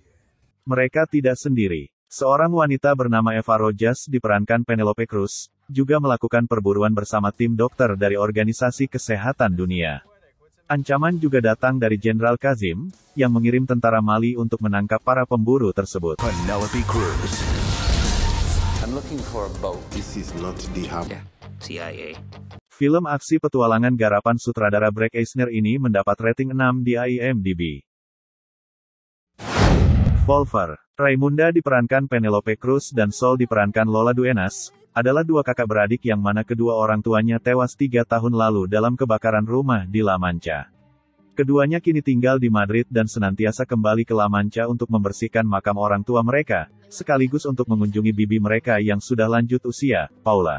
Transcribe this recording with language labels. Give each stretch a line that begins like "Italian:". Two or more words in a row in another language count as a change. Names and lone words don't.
Indonesian: Mereka tidak sendiri. Seorang wanita bernama Eva Rojas diperankan Penélope Cruz, juga melakukan perburuan bersama tim dokter dari Organisasi Kesehatan Dunia. Ancaman juga datang dari Jenderal Kazim, yang mengirim tentara Mali untuk menangkap para pemburu tersebut. Penélope Cruz.
English: I'm looking for a boat. This is not the hub. Yeah, CIA.
Indonesian: Film aksi petualangan garapan sutradara Brett Eisner ini mendapat rating 6 di IMDb. Volver. Raimunda diperankan Penélope Cruz dan Sol diperankan Lola Duenas, adalah dua kakak beradik yang mana kedua orang tuanya tewas 3 tahun lalu dalam kebakaran rumah di La Mancha. Keduanya kini tinggal di Madrid dan senantiasa kembali ke La Mancha untuk membersihkan makam orang tua mereka, sekaligus untuk mengunjungi bibi mereka yang sudah lanjut usia, Paula.